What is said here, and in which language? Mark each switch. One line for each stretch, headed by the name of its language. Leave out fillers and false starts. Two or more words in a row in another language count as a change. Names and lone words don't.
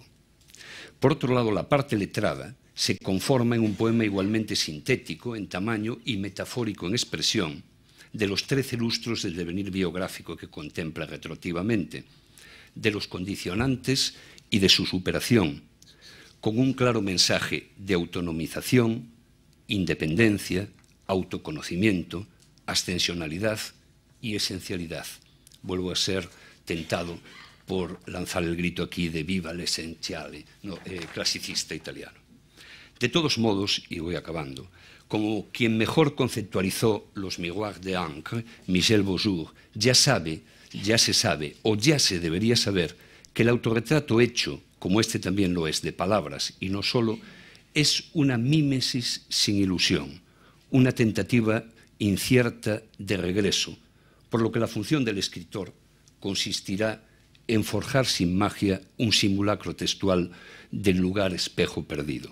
Spanish: Por otro lado, la parte letrada se conforma en un poema igualmente sintético en tamaño y metafórico en expresión de los 13 lustros del devenir biográfico que contempla retroactivamente, de los condicionantes y de su superación, con un claro mensaje de autonomización, independencia, autoconocimiento, ascensionalidad y esencialidad. Vuelvo a ser tentado por lanzar el grito aquí de
Italian: viva l'essenziale,
Spanish: clasicista italiano. De todos modos, y voy acabando, como quien mejor conceptualizó los
French: miroirs de encre,
Spanish: Michel Beaujour, ya se sabe o ya se debería saber que el autorretrato hecho, como este también lo es, de palabras y no solo, es una mímesis sin ilusión, una tentativa incierta de regreso, por lo que la función del escritor consistirá en forjar sin magia un simulacro textual del lugar espejo perdido.